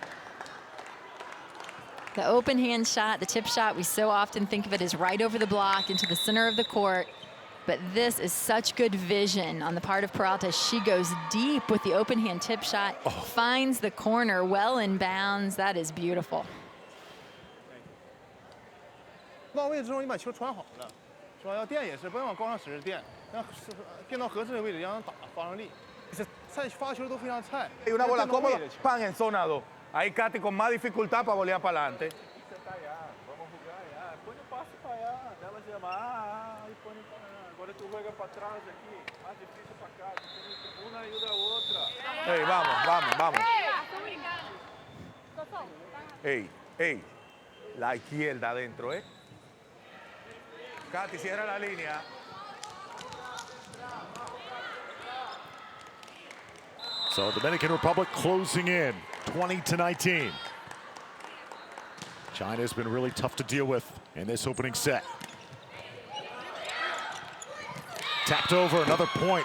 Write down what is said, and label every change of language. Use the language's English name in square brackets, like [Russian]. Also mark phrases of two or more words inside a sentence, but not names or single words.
[English] The open hand shot, the tip shot, we so often think of it as right over the block into the center of the court. But this is such good vision on the part of Peralta. She goes deep with the open hand tip shot, finds the corner well in bounds. That is beautiful. [Chinese] 到位之后，你把球传好了，是吧？要垫也是，不要往高上使劲垫，让垫到合适的位置，让人打发上力。菜发球都非常菜。 [Spanish] Y una bola cómoda, pan en zona 2. Ahí Katy con más dificultad para volear para adelante. [Portuguese] Vamos jogar já. Põe o passe para allá. Ela chama, e põe para allá. Agora tu joga para trás aqui. Mais difícil para cá. Uma ajuda a outra. [Spanish] Ey, vamos, vamos, vamos. Ey, ey. La izquierda adentro, ¿eh? Katy, cierra la línea. [English] So Dominican Republic closing in, 20-19. China's been really tough to deal with in this opening set. Tapped over, another point.